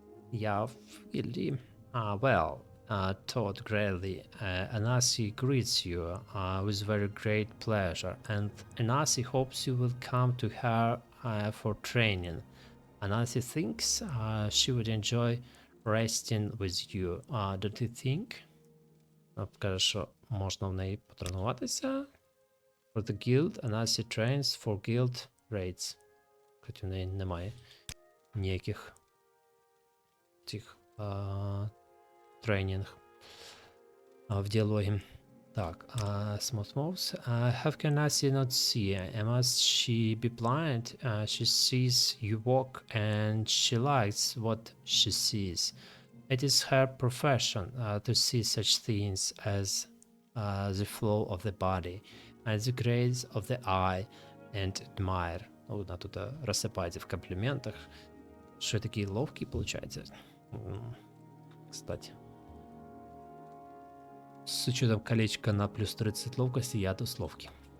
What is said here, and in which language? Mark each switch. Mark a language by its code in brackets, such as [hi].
[en] Yeah, really. Todd Grelly, Anasi greets you with very great pleasure, and Anasi hopes you will come to her for training. Anasi thinks she would enjoy resting with you. Don't you think? [uk] Каже, що можна в неї потренуватися. [en] For the guild, Anasi trains for guild raids. [uk] Хоч в неї немає ніяких цих тренінг в діалогі. [en] Так, Smooth Moves. How can Anasi not see? Must she be blind? She sees you walk and she likes what she sees. It is her profession to see such things as the flow of the body and the grace of the eye and admire. [uk] Вона тут розсипається в компліментах. Що я такий ловкий, получається? [ru] Кстати. С учетом колечка на плюс 30 ловкости, я тут ловкий.